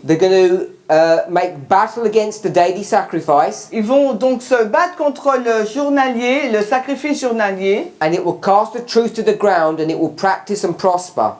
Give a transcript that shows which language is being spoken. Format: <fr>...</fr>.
<en>they're going to make battle against the daily sacrifice,</en> <fr>ils vont donc se battre contre le journalier, le sacrifice journalier,</fr> <en>and it will cast the truth to the ground, and it will practice and prosper.</en>